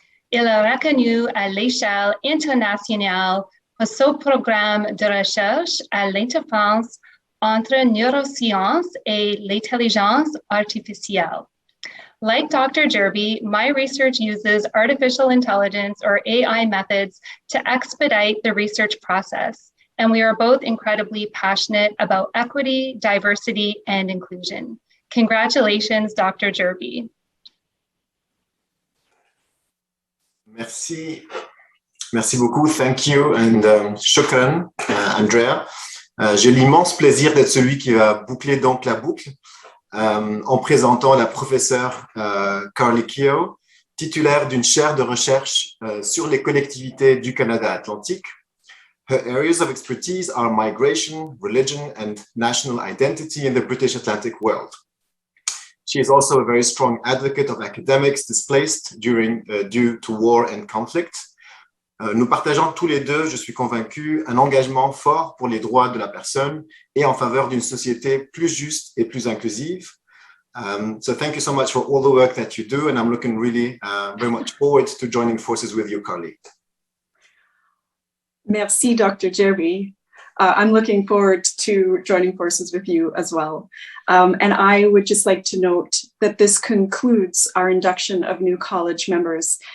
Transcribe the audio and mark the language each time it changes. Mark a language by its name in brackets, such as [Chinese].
[French] Il est reconnu à l'échelle internationale pour son programme de recherche à l'interface entre neurosciences et l'intelligence artificielle. [English] Like Dr. Jerby, my research uses artificial intelligence or AI methods to expedite the research process, and we are both incredibly passionate about equity, diversity, and inclusion. Congratulations, Dr. Jerby. [French] Merci. Merci beaucoup. [English] Thank you. And [French] shukran, Andrea. J'ai l'immense plaisir d'être celui qui va boucler donc la boucle. En présentant la professeure Carly Keogh, titulaire d'une chaire de recherche sur les collectivités du Canada Atlantique. [English] Her areas of expertise are migration, religion, and national identity in the British Atlantic world. She is also a very strong advocate of academics displaced due to war and conflict, [French] Nous partageons tous les deux, je suis convaincu, un engagement fort pour les droits de la personne et en faveur d'une société plus juste et plus inclusive. [English] So thank you so much for all the work that you do, and I'm looking really very much forward to joining forces with your colleague. [French] Merci, Dr. Jerby. [English] I'm looking forward to joining forces with you as well. And I would just like to note that this concludes our induction of new college members.